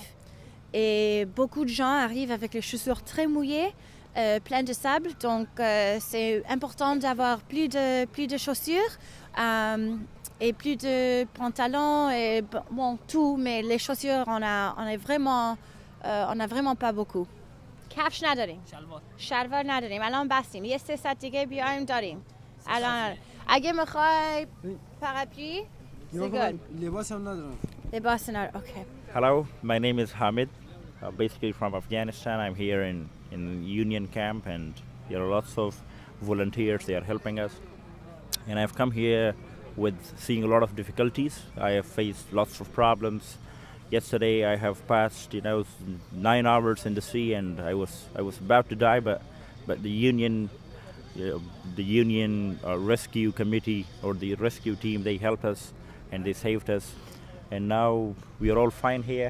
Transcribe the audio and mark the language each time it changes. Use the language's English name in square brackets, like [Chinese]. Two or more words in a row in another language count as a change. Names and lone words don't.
[French] Et beaucoup de gens arrivent avec les chaussures très mouillées, pleines de sable. Donc c'est important d'avoir plus de chaussures et plus de pantalons et bon tout. Mais les chaussures, on a vraiment pas beaucoup. [Persian] کفش نداریم. شلوار نداریم. الان بستیم. یه 3 ساعت دیگه بیایم داریم. الان اگه میخوای پراپلی لباس هم ندارم. لباس ندارم. [English] Okay. Hello, my name is Hamid. Basically from Afghanistan. I'm here in Union camp, and there are lots of volunteers. They are helping us, and I've come here with seeing a lot of difficulties. I have faced lots of problems. Yesterday I have passed 9 hours in the sea, and I was about to die, but the union rescue committee or the rescue team, they helped us and they saved us, and now we are all fine here.